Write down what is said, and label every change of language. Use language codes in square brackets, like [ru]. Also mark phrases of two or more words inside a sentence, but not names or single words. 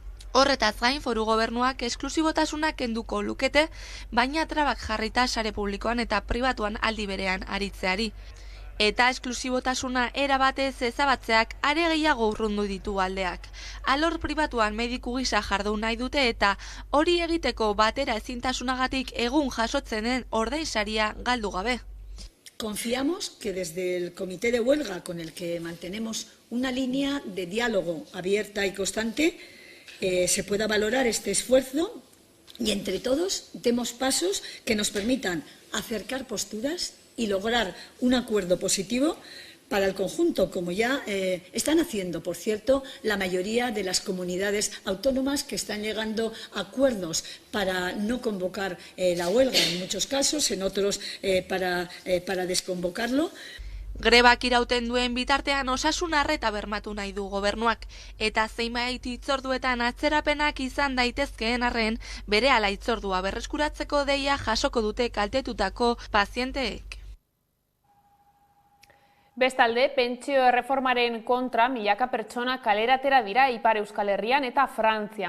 [eu] Horretaz gain, foru gobernuak esklusibotasunak kenduko lukete, baina trabak jarrita sare publikoan eta pribatuan aldi berean aritzeari. Eta esklusibotasuna erabatez ezabatzeak are gehiago urrundu ditu aldeak. Alor pribatuan mediku gisa jardun nahi dute eta hori egiteko batera ezintasunagatik egun jasotzen den ordainsaria galdu gabe. [es] Confiamos que desde el Comité de Huelga, con el que mantenemos una línea de diálogo abierta y constante, se pueda valorar este esfuerzo y entre todos demos pasos que nos permitan acercar posturas y lograr un acuerdo positivo para el conjunto, como ya están haciendo, por cierto, la mayoría de las comunidades autónomas que están llegando a acuerdos para no convocar la huelga en muchos casos, en otros para desconvocarlo. [eu] Grebak irauten duen bitartean osasun arreta bermatu nahi du gobernuak, eta zenbait hitzorduetan atzerapenak izan daitezkeen arren, berehala hitzordua berreskuratzeko deia jasoko dute kaltetutako pazienteek. Bestalde, pentsio erreformaren kontra milaka pertsona kaleratera dira Ipar Euskal Herrian eta Frantzian.